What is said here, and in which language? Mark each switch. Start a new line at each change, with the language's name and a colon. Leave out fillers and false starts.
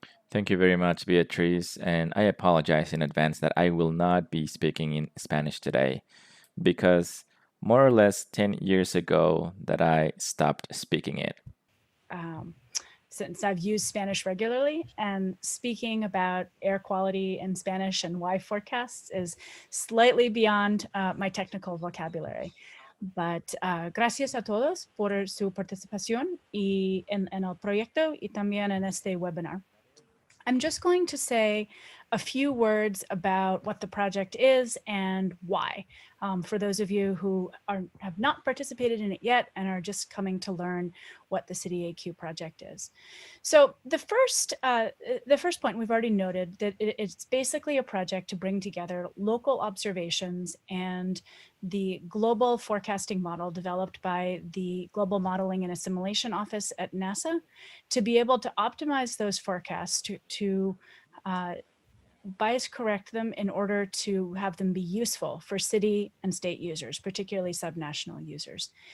English: Thank you very much, Beatriz, and I apologize in advance that I will not be speaking in Spanish today, because more or less 10 years ago that I stopped speaking it. since I've used Spanish regularly, and speaking about air quality in Spanish and why forecasts is slightly beyond my technical vocabulary.
Spanish: But gracias a todos por su participación y en el proyecto y también en este webinar.
English: I'm just going to say a few words about what the project is and why, for those of you who have not participated in it yet and are just coming to learn what the City AQ project is. So the first point we've already noted that it's basically a project to bring together local observations and the global forecasting model developed by the Global Modeling and Assimilation Office at NASA to be able to optimize those forecasts to bias correct them in order to have them be useful for city and state users, particularly subnational users.